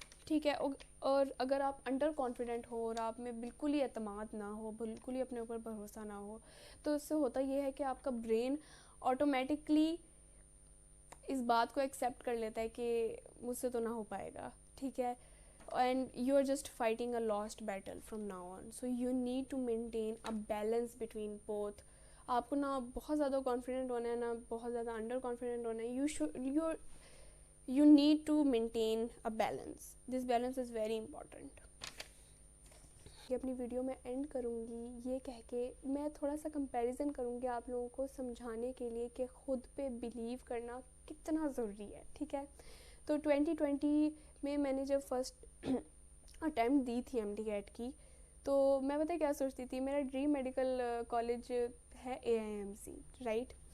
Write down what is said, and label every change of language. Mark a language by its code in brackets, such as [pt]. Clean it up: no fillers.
[ur] ٹھیک ہے، اور اگر آپ انڈر کانفیڈنٹ ہو اور آپ میں بالکل ہی اعتماد نہ ہو، بالکل ہی اپنے اوپر بھروسہ نہ ہو، تو اس سے ہوتا یہ ہے کہ آپ کا برین آٹومیٹکلی اس بات کو ایکسیپٹ کر لیتا ہے کہ مجھ سے تو نہ ہو پائے گا. [en] ٹھیک ہے، and you are just fighting a lost battle from now on. So you need to maintain a balance between both. [ur] آپ کو نہ بہت زیادہ کانفیڈنٹ ہونا ہے نہ بہت زیادہ انڈر کانفیڈنٹ ہونا ہے. [en] You need to maintain a balance. This balance is very important. [ur] یہ اپنی ویڈیو میں اینڈ کروں گی یہ کہہ کے، میں تھوڑا سا کمپیریزن کروں گی آپ لوگوں کو سمجھانے کے لیے کہ خود پہ بلیو کرنا کتنا ضروری ہے. ٹھیک ہے، تو 2020 میں میں نے جب فرسٹ اٹیمپٹ دی تھی ایم ڈی کیٹ کی، تو میں پتہ کیا سوچتی تھی، میرا ڈریم میڈیکل کالج ہے اے آئی ایم سی، رائٹ.